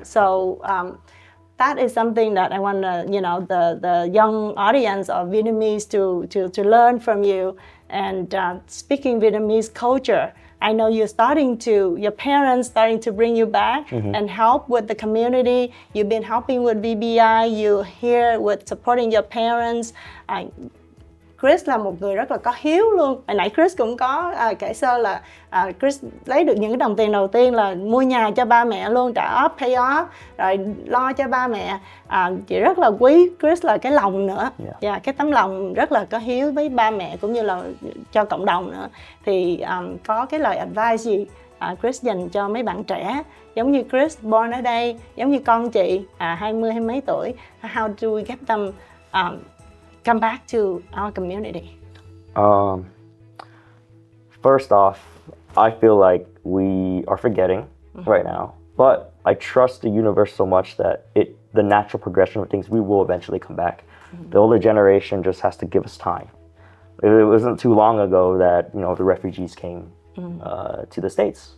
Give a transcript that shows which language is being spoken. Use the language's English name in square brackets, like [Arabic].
[English] So that is something that I want the young audience of Vietnamese to learn from you. And speaking Vietnamese culture, I know your parents starting to bring you back and help with the community. You've been helping with VBI, you're here with supporting your parents. [Vietnamese] Chris là một người rất là có hiếu luôn. Hồi nãy Chris cũng có kể sơ là Chris lấy được những cái đồng tiền đầu tiên là mua nhà cho ba mẹ luôn, trả off, [English] pay off, [Vietnamese] rồi lo cho ba mẹ. Chị rất là quý Chris là cái lòng nữa. Cái tấm lòng rất là có hiếu với ba mẹ cũng như là cho cộng đồng nữa. Thì có cái lời advice gì Chris dành cho mấy bạn trẻ giống như Chris born ở đây, giống như con chị 20 hay mấy tuổi, [English] how do we get them come back to our community? First off, I feel like we are forgetting right now, but I trust the universe so much that the natural progression of things, we will eventually come back. The older generation just has to give us time. It wasn't too long ago that the refugees came to the States.